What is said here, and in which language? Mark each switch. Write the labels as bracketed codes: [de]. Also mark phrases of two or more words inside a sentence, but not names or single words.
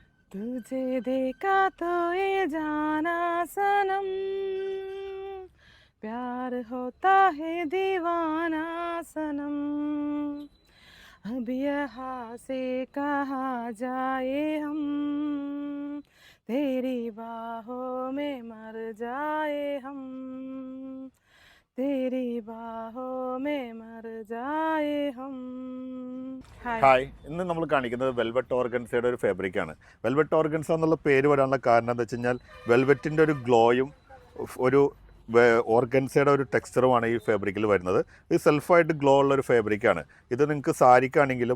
[hi] तुझे देखा तो ये जाना सनम प्यार होता है दीवाना सनम अब यहाँ से कहाँ जाए हम तेरी बाहों में मर जाए हम तेरी बाहों में मर जाए हम ഹായ്. [ml] ഹായ്, ഇന്ന് നമ്മൾ കാണിക്കുന്നത് വെൽവെറ്റ് ഓർഗൻസയുടെ ഒരു ഫാബ്രിക്കാണ്. [en] velvet organza [ml] എന്നുള്ള പേര് വരാനുള്ള കാരണം എന്താ വെച്ച് കഴിഞ്ഞാൽ വെൽവെറ്റിൻ്റെ ഒരു ഗ്ലോയും ഒരു ഓർഗൻസയുടെ ഒരു ടെക്സ്ചറുമാണ് ഈ ഫാബ്രിക്കിൽ വരുന്നത്. ഇത് സെൽഫായിട്ട് ഗ്ലോ ഉള്ള ഒരു ഫാബ്രിക്കാണ്. ഇത് നിങ്ങൾക്ക് സാരിക്കാണെങ്കിലും